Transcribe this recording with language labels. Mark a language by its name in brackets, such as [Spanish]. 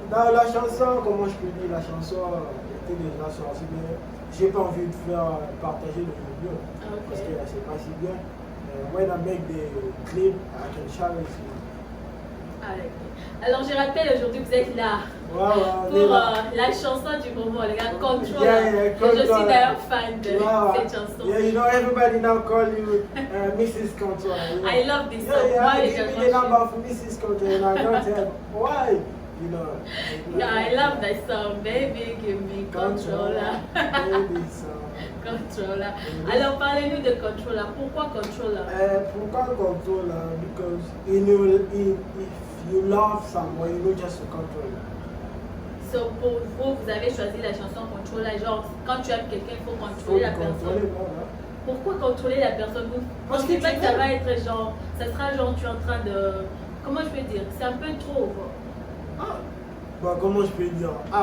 [French] Non, la chanson, comment je peux dire, la chanson était déjà sortie, mais j'ai pas envie de faire partager le vidéo parce que c'est pas si bien. [English] When I make the clip, I can share it. [French] Ah, ok. Alors, je rappelle aujourd'hui que vous êtes là pour la chanson du moment, les gars, Control. [English] Yeah, Control. [French] Je suis d'ailleurs fan de cette chanson. [English] Yeah, you know, everybody now call you Mrs. Control. You know? I love this song. Yeah, give me the number for Mrs. Control and I don't tell why. You know. Yeah, I love that song. Baby, give me controller. Baby song. [French] Controller. Alors, parlez-nous de Controller. Pourquoi Controller? Pourquoi Controller? [English] Because if you love someone, you know just to control. [French] So, pour vous, vous avez choisi la chanson Controller. Genre, quand tu aimes quelqu'un, il faut contrôler la personne. Pourquoi contrôler la personne? Vous pensez pas que ça va être genre, ça sera genre, tu es en train de, comment je peux dire? C'est un peu trop. Bon, comment je peux dire?